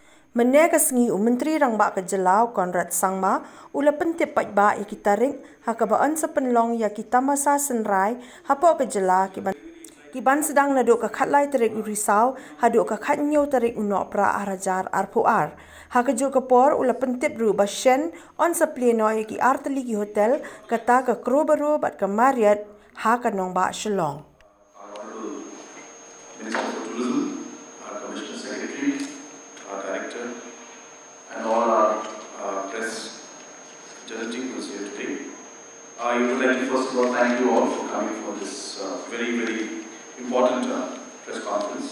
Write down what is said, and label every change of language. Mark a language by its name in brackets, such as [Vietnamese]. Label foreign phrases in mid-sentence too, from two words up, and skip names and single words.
[Khasi] Mynne ka sngi Myntri Rangbah ka jylla Conrad Sangma ula pyntip paitbah tarik hakabaan sa pynlong tamasa synrai hapoh ka jylla kiban sdang naduh ka tarik Risaw haduh ka tarik Nohprah arajar hapoh kajuh kapor ula pyntip shen on sa Plie Noh Artylli hotel kata ka Crowborough bat ka Marriott ka Nongbah Shillong. [English] Our Commissioner Secretary, our Director, and all our press journalism who is here today. I would like to first of all thank you all for coming for this very, very important press conference.